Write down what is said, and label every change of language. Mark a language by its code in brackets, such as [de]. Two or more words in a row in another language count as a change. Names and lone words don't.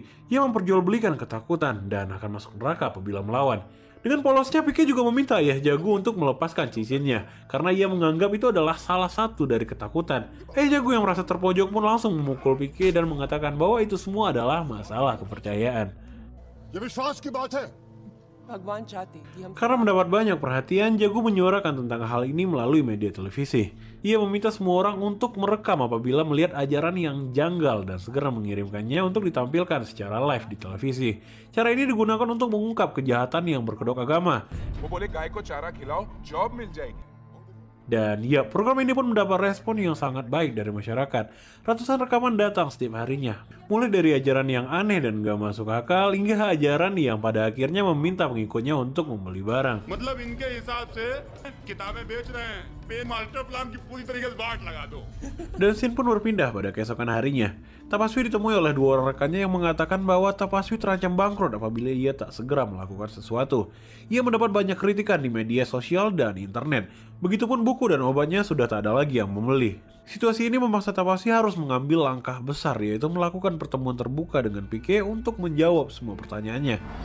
[id] Ia memperjualbelikan ketakutan dan akan masuk neraka apabila melawan. Dengan polosnya, Pike juga meminta ayah Jagu untuk melepaskan cincinnya, karena ia menganggap itu adalah salah satu dari ketakutan. Ayah Jagu yang merasa terpojok pun langsung memukul Pike dan mengatakan bahwa itu semua adalah masalah kepercayaan. [hi] ये विश्वास की बात है। भगवान चाहते कि हम [id] Karena mendapat banyak perhatian, Jagu menyuarakan tentang hal ini melalui media televisi. Ia meminta semua orang untuk merekam apabila melihat ajaran yang janggal dan segera mengirimkannya untuk ditampilkan secara live di televisi. Cara ini digunakan untuk mengungkap kejahatan yang berkedok agama. [hi] वो बोले गाय को चारा खिलाओ जॉब मिल जाएगी। [id] Dan ya, program ini pun mendapat respon yang sangat baik dari masyarakat. Ratusan rekaman datang setiap harinya. Mulai dari ajaran yang aneh dan gak masuk akal, hingga ajaran yang pada akhirnya meminta pengikutnya untuk membeli barang. [hi] मतलब इनके हिसाब से किताबें बेच रहे हैं, पे [en] master plan [hi] की पूरी तरीके से बाट लगा दो। [id] Dan scene pun berpindah pada keesokan harinya. Tapaswi ditemui oleh dua orang rekannya yang mengatakan bahwa Tapaswi terancam bangkrut apabila ia tak segera melakukan sesuatu. Ia mendapat banyak kritikan di media sosial dan internet. Begitupun buku dan obatnya sudah tak ada lagi yang membeli. Situasi ini memaksa Tapaswi harus mengambil langkah besar, yaitu melakukan pertemuan terbuka dengan Pike untuk menjawab semua pertanyaannya.